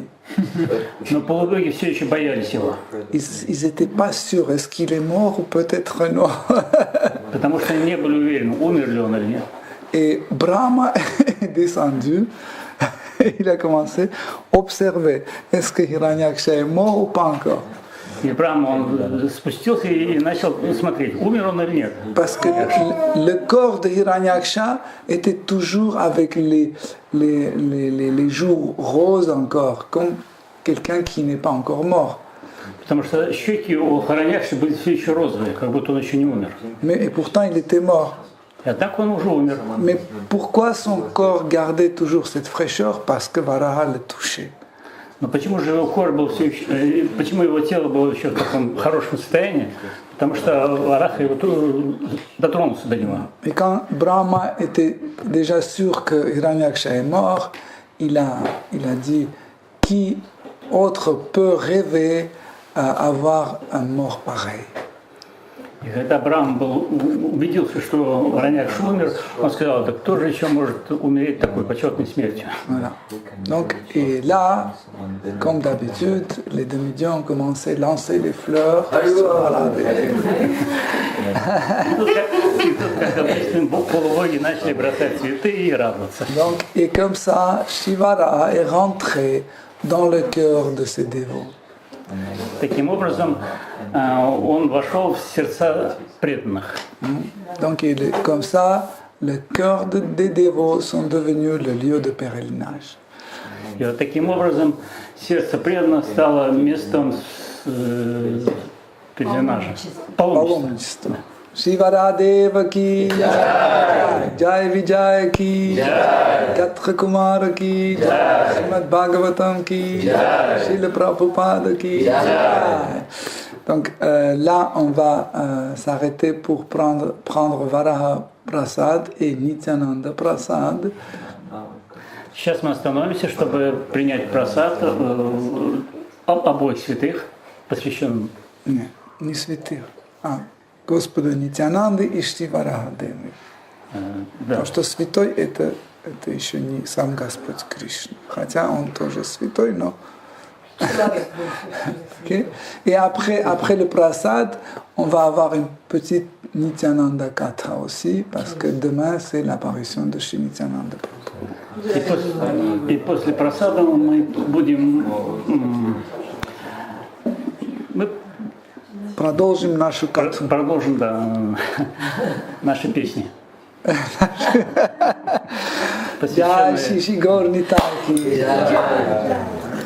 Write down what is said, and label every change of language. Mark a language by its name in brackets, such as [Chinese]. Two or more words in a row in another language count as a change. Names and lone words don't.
[Russian] Но полубоги все еще боялись его. [French] Ils n'étaient pas sûrs, est-ce qu'il est mort ou peut-être non. [Russian] Потому что они не были уверены, умер ли он или нет. [French] Et Brahma est descendu, il a commencé à observer, est-ce que Hiranyaksha est mort ou pas encore. [Russian] И Брахма, он спустился и начал смотреть, умер он или нет. [French] Parce que le corps de Hiranyaksha était toujours avec les joues roses encore, comme quelqu'un qui n'est pas encore mort. [Russian] Потому что щеки у Хираньякши были все еще розовые, как будто он еще не умер. [French] Et pourtant il était mort. [Russian] А так он уже умер. [French] Mais pourquoi son corps gardait toujours cette fraîcheur? Parce que Varaha le touchait. [Russian] Но почему же его кожа был все еще, почему его тело было еще в таком хорошем состоянии? Потому что Вараха его дотронулся до него. [French] Et quand Brahma était déjà sûr que Hiranyaksha est mort, il a dit qui autre peut rêver à avoir un mort pareil. [Russian] И когда Брахма убедился, что Хираньякша умер, он сказал, да кто же еще может умереть такой почетной смертью? [French] Voilà. Donc, et là, comme d'habitude, les demi-dieux ont commencé à lancer des fleurs. Voilà, [Russian] И тут, как обычно, полубоги начали бросать цветы и радоваться. [French] Donc, et comme ça, Shivara est rentré dans le cœur de ses dévots. [Russian] Таким образом, он вошел в сердца преданных. [French] Donc, comme ça, le cœur des dévots sont devenus le lieu de pèlerinage. [Russian] И вот таким образом сердце преданных стало местом пеленажа, паломничества. [Hindi] शिवर देव की जय, जय विजय की जय, गात्र कुमार की जय, श्रीमद् भागवतम् की जय, श्रील प्रभुपाद की जय. [French] Donc là, on va s'arrêter pour prendre Varaha Prasad et Nityananda Prasad. [Russian] Сейчас мы остановимся, чтобы принять прасад обоих святых, посвященным. Не святых, Господу Нитянанды и Шри Варахадеве. Потому что святой это еще не сам Господь Кришна. Хотя он тоже святой, но... Okay. [French] Et après le prasad, on va avoir une petite Nityananda Katha aussi, parce que demain c'est l'apparition de Shri Nityananda Prabhu. [Russian] И после прасада мы будем... Продолжим нашу катху. Продолжим, да, наши песни. Джай Шиши Гор Нитай ки.